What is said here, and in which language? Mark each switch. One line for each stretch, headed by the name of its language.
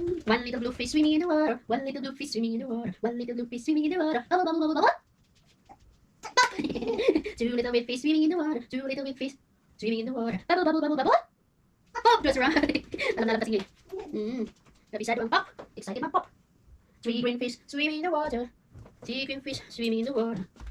English: One little blue fish swimming in the water. One little blue fish swimming in the water. One little blue fish swimming in the water. Pop! Two little bit fish swimming in the water. Two little bit fish swimming in the water. Bubble, bubble, bubble, bubble. Pop! That's right.
Filipino: Alam na lang kasi Kabisado ang pop. Excited mag-pop.
English: Three green fish swimming in the water. Three green fish swimming in the water.